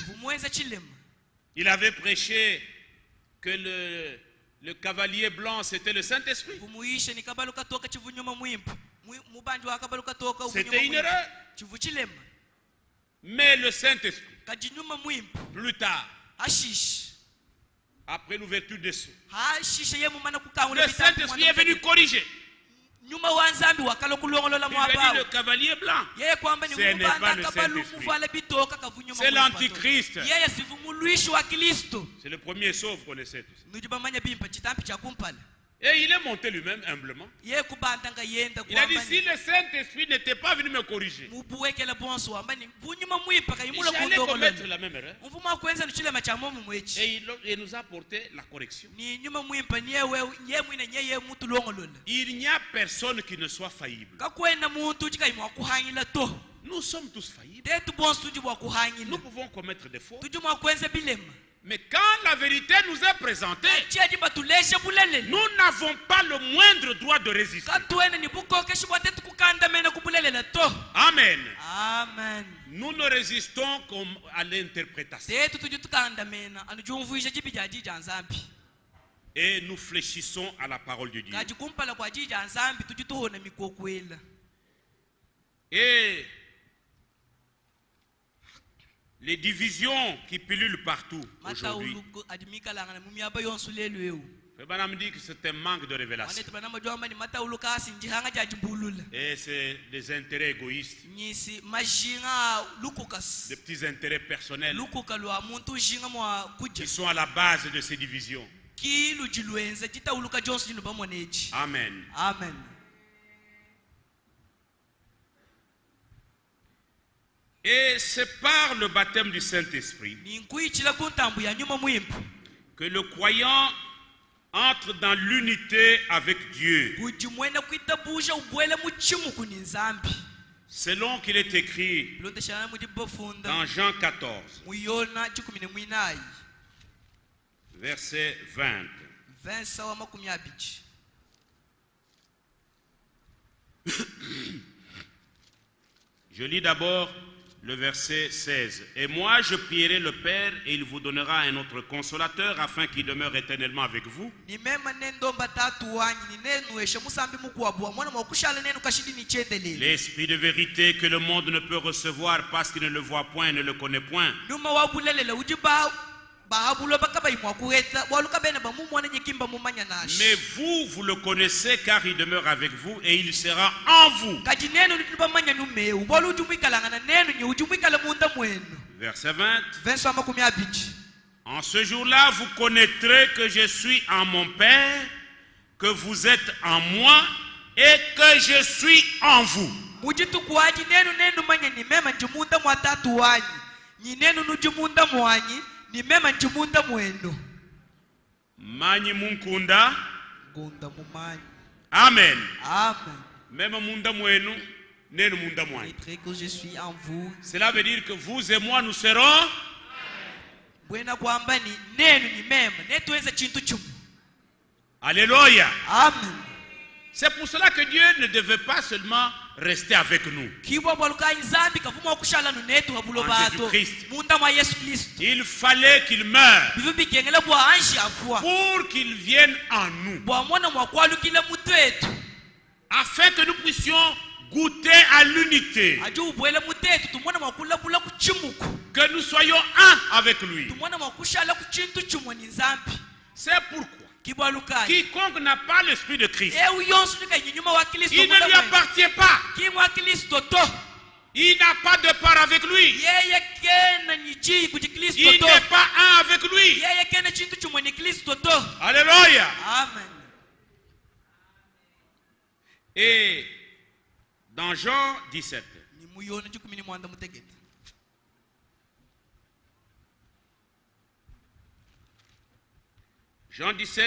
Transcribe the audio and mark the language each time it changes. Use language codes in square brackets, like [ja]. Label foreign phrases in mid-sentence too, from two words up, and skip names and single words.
[fr] Il avait prêché que le cavalier blanc c'était le Saint-Esprit. C'était une erreur. Mais le Saint-Esprit, plus tard, après l'ouverture des sceaux. [lun] hashishe ye mumana kukangula [fr] Le Saint-Esprit est venu corriger. [lun] nyuma wa nzambi wakala kulongolola [fr] Il lui a dit [lun] mwaba [fr] le cavalier blanc. [lun] yeye kwamba ni [fr] Ce n'est pas [lun] mubanda [fr] le [lun] kabalu [fr] Saint-Esprit. [lun] muvala bitoka kavunyuma [fr] C'est l'antichrist. [lun] yeye sivumulwishi wa Kristo [fr] C'est le premier saut, vous connaissez tout ça. [lun] nujibamanya bimpa chitampi cha kumpala [fr] Et il est monté lui-même humblement. [lun] yeye kubanda nga yenda [fr] Il a dit si le Saint-Esprit n'était pas venu me corriger, [lun] mubuwekela bonso ambani vunyuma mwipa kayimula [fr] j'allais commettre [lun] kundongolola [fr] la même erreur. [lun] mvuma kwenza nuchilema cha momu mwechi [fr] Et il nous a apporté la correction. [lun] ni nyuma mwimpa niyewe ye mwine nyeye mutu longolola [fr] Il n'y a personne qui ne soit faillible. [lun] kakwena muntu chikayimwa kuhangila to [fr] Nous sommes tous faillibles. [lun] tetu bonso tujibwa kuhangila [fr] Nous pouvons commettre des fautes. [lun] tujumwa kwenza bilema [fr] Mais quand la vérité nous est présentée, [lun] chiajiba tuleshe bulelele [fr] nous n'avons pas le moindre droit de résister. [lun] katuene ni bukokeshi bwatetu kukandamena kubulelela to Amen. amen [fr] Nous ne résistons qu'à l'interprétation. [lun] tetu tuji tukandamena anujumvuisha jibi ja jija nzambi [fr] Et nous fléchissons à la parole de Dieu. [lun] kaji kumpala kwa jija nzambi tuji tuhona mikokwela [fr] Et les divisions qui pullulent partout aujourd'hui, [lun] matauluko adimikalanga na mumiyaba yonsu lelu eu [fr] Frère dit que c'est un manque de révélation. [lun] ane tubanama jomba ni matauluka asinjihanga ja jibulula [fr] Et c'est des intérêts égoïstes, [lun] nyisi majinga lukukas [fr] des petits intérêts personnels [lun] lukuka lwa muntu jinga mwa kuja [fr] qui sont à la base de ces divisions. [lun] kilu jilwenza jitauluka jonsu jinu bamoneji Amen. amen [fr] Et c'est par le baptême du Saint-Esprit [lun] ni nkuichila kuntambu ya nyuma mwimpu [fr] que le croyant entre dans l'unité avec Dieu, [lun] kujimwena kuitabusha ubwele muchimu kuni nzambi [fr] selon qu'il est écrit [lun] loteshana mujibofunda [fr] dans Jean 14, [lun] muyona chikumine mwinayi [fr] verset 20. [lun] vensa wa makumi abichi [fr] Je lis d'abord le verset 16. Et moi, je prierai le Père et il vous donnera un autre consolateur afin qu'il demeure éternellement avec vous. [lun] nimema nendomba tatu wanyi ninenueshe musambi mukuwabua mwana mwakushala nenu kashidi nichendelele [fr] L'Esprit de vérité que le monde ne peut recevoir parce qu'il ne le voit point et ne le connaît point. [lun] numa wabulelela ujiba bahabulo bakaba imwakuheta waluka bene bamumwana nyikimba mumanya nashi [fr] Mais vous, vous le connaissez car il demeure avec vous et il sera en vous. [lun] kaji nenu litubamanya numeu bolu ujumwikalanga na nenu nye ujumwikala munda mwenu [fr] Verset 20. [lun] vensa wa makumi abichi [fr] En ce jour-là, vous connaîtrez que je suis en mon Père, que vous êtes en moi et que je suis en vous. [lun] mujitukuwaji nenu manya ni mema njimunda mwa tatu wanyi nyinenu nujimunda mwanyi ni mema njimunda mwenu Manyi munkunda. ngunda mumanyi Amen. amen Même munda mwenu, nenu munda mwanyi. [fr] et que je suis en vous Cela veut dire que vous et moi nous serons. [lun] bwena kwamba ni nenu ni mema netuweza chintu chumu Alléluia. amen [fr] C'est pour cela que Dieu ne devait pas seulement rester avec nous. [lun] kibwa bwaluka nzambi kavuma okushala nu netu habulo [fr] En [lun] bato Jésus-Christ. munda mwa Yesu Kristo [fr] Il fallait qu'il meure [lun] bivu bigengela bwa anshi afwa [fr] pour qu'il vienne en nous, [lun] bwa mwana mwa kwalukile mutu etu [fr] afin que nous puissions goûter à l'unité, [lun] aje ubwele mutu etu tumwana mwa kulabula kuchimuku [fr] que nous soyons un avec lui. [lun] tumwana mwa kushala kuchintu chumwe ni nzambi [fr] C'est pourquoi [lun] kibwaluka [fr] quiconque n'a pas l'esprit de Christ, [lun] eu yonsu nikanyunyuma wa Kristo [fr] il ne lui appartient pas. [lun] kimwa Kristo to [fr] Il n'a pas de part avec lui. [lun] yeye kena nyichi kuti Kristo [fr] Il [lun] to [fr] n'est pas un avec lui. [lun] yeye kena chintu chumwe ni Kristo to Alléluia. amen [fr] Et dans Jean 17, [lun] ni muyona chikumini mwanda mutegeta [fr] Jean 17,